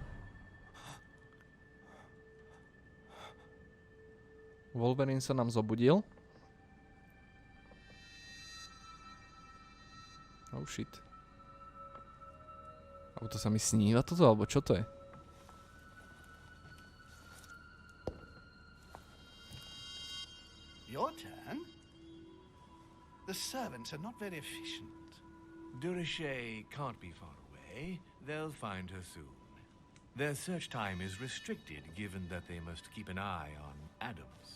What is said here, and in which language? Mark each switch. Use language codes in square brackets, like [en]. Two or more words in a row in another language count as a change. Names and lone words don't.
[sk] Wolverine sa nám zobudil. [en] Oh shit. [sk] Alebo to sa mi sníva toto, alebo čo to je? [en] Your turn? The servants are not very efficient. Richet can't be far away. They'll find her soon. Their search time is restricted, given that they must keep an eye on Adams.